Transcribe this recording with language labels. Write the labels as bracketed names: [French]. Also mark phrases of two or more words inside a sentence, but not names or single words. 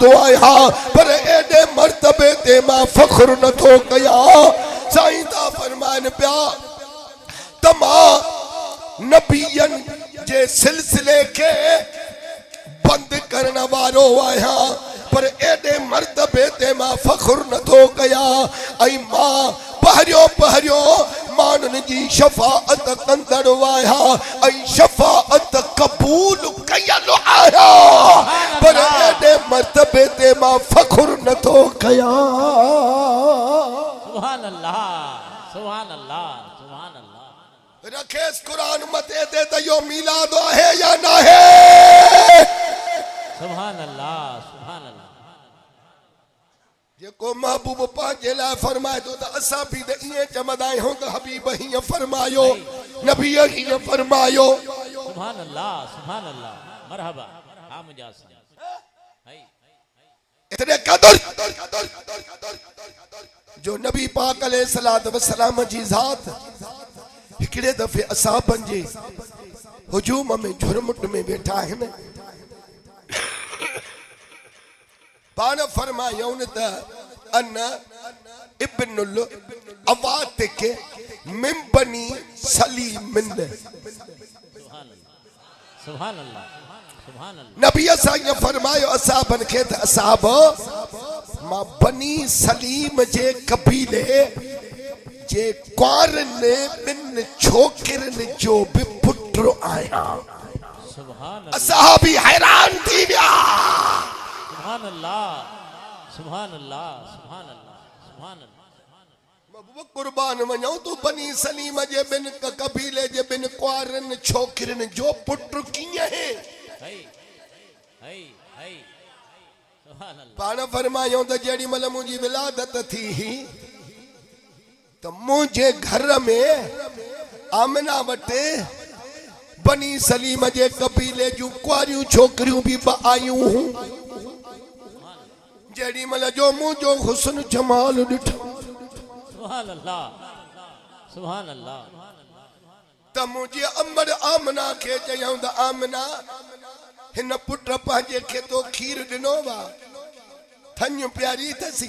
[Sindhi] आया पर एडे मर्तबे ते मां फख्र न थो कया साईं दा फरमान पिया तमा नबियन जे सिलसिले के बंद करने वारो आया पर एडे मर्तबे ते मां फख्र न थो कया आई मां पहरियो मानन जी शफाअत कंदड़ आया आई शफाअत कबूल कयल आया पर एडे मर्तबे ते मां फख्र न थो कया। [Arabic] سبحان الله [Sindhi] रखेस कुरान मते दे तो यो मिलाद है या ना है। [Arabic] سبحان الله [Sindhi] जेको महबूब पांजे ला फरमाए तो असा भी दे इए चमदाए हो तो हबीब ही फरमायो नबी ही फरमायो। [Arabic] سبحان الله مرحبا [Sindhi] हां मुझा हाय इतने कदर जो नबी पाक [Arabic] عليه الصلاة والسلام [Sindhi] जी जात हिकड़े दफे असाबन जे हुजूम में झुरमुट में बैठा है न पान फरमायो न त [Arabic] أنا ابن العواتك من بني سليم سبحان الله [Sindhi] नबी असां फरमायो असाबन के त असाब मां बनी सलीम जे कबीले जे क्वारन बिन छोकिरन जो भी पुत्र आया। सुभान असहाबी हैरान थी गया। [Arabic] سبحان الله [Sindhi] महबूब कुर्बान वञो तू बनी सलीम जे बिन कबीले जे बिन क्वारन छोकिरन जो पुत्र कीअं है पाण फरमायो त जेड़ी मल मुंहिंजी विलादत थी तो मुझे घर में आमना वटे बनी सलीम जे कबीले जू कुआरियूं छोकरियूं भी आयूं हूं जेड़ी मल जो मुझो हुस्न जमाल ॾिठो [Arabic] سبحان الله [Sindhi] त मुझे अमर आमना के चयूं त आमना हिन पुट पंहिंजे खे तो खीर ॾिनो वा थन प्यारी थसी